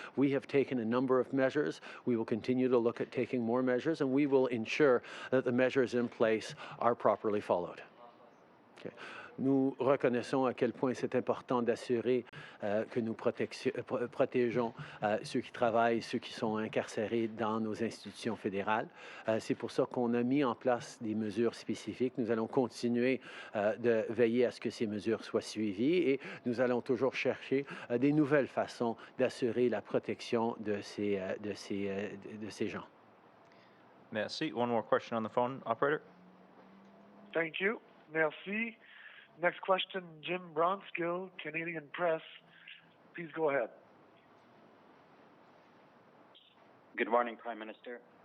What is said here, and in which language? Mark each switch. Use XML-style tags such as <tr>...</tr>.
<en>We have taken a number of measures. We will continue to look at taking more measures, and we will ensure that the measures in place are properly followed. Okay.</en> <fr>Nous reconnaissons à quel point c'est important d'assurer que nous protégeons ceux qui travaillent, ceux qui sont incarcérés dans nos institutions fédérales. C'est pour ça qu'on a mis en place des mesures spécifiques. Nous allons continuer de veiller à ce que ces mesures soient suivies et nous allons toujours chercher des nouvelles façons d'assurer la protection de ces gens. Merci.</fr> <en>One more question on the phone, operator. Thank you.</en> <fr>Merci.</fr> <en>Next question, Jim Bronskill, Canadian Press. Please go ahead. Good morning, Prime Minister.</en>